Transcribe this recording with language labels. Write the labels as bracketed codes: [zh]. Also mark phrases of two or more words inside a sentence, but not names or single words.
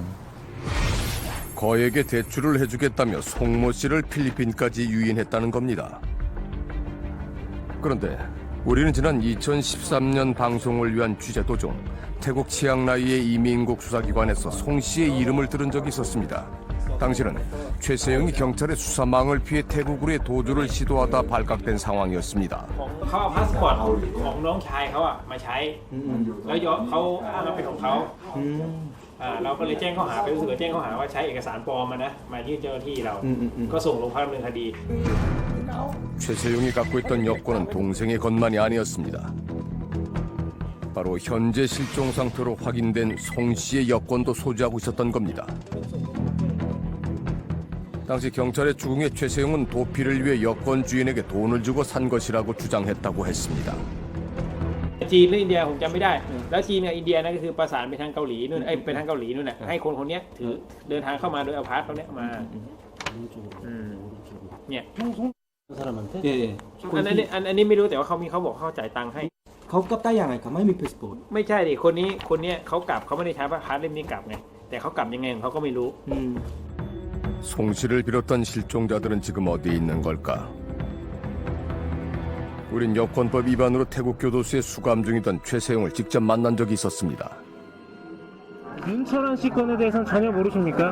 [ko] 거액의 대출을 해주겠다며 송모 씨를 필리핀까지 유인했다는 겁니다. 그런데 우리는 지난 2013년 방송을 위한 취재 도중 태국 치앙라이의 이민국 수사기관에서 송 씨의 이름을 들은 적이 있었습니다. 당시는 최세영이 경찰의 수사망을 피해 태국으로의 도주를 시도하다 발각된 상황이었습니다. [th] เขาเอาพาสปอร์ตของน้องชายเขาอะมาใช้แล้วย้อนเขาอ้างว่าเป็นของเขาเราก็เลยแจ้งข้อหาไปรู้สึกว่าแจ้งข้อหาว่าใช้เอกสารปลอมมายื่นเจ้าหน้าที่เราก็ส่งโรงพักดำเนินคดี [ko] 최세용이 갖고 있던 여권은 동생의 것만이 아니었습니다. 바로 현재 실종 상태로 확인된 송 씨의 여권도 소지하고 있었던 겁니다. 당시 경찰의 추궁에 최세용은 도피를 위해 여권 주인에게 돈을 주고 산 것이라고 주장했다고 했습니다. [th] จีนหรืออินเดียผมจำไม่ได้แล้วจีนกับอินเดียนั่นก็คือประสานไปทางเกาหลีนู่นไปทางเกาหลีนู่นน่ะให้คนคนนี้ถือเดินทางเข้ามาโดยเอาพาสเขาเนี่ยมาเนี่ย [ko] 사람한테? 예. [th] อันนี้ไม่รู้แต่ว่าเขาบอกเขาจ่ายตังค์ให้ เขากลับได้ยังไงเขาไม่มีพาสปอร์ต ไม่ใช่ดิคนนี้เขากลับเขาไม่ได้ใช้พาสเล่มนี้กลับไงแต่เขากลับยังไงของเขาก็ไม่รู้ [ko] 송 씨를 비롯한 실종자들은 지금 어디에 있는 걸까? 우린 여권법 위반으로 태국 교도소에 수감 중이던 최세용을 직접 만난 적이 있었습니다. 윤철환 씨 건에 대해서는 전혀 모르십니까?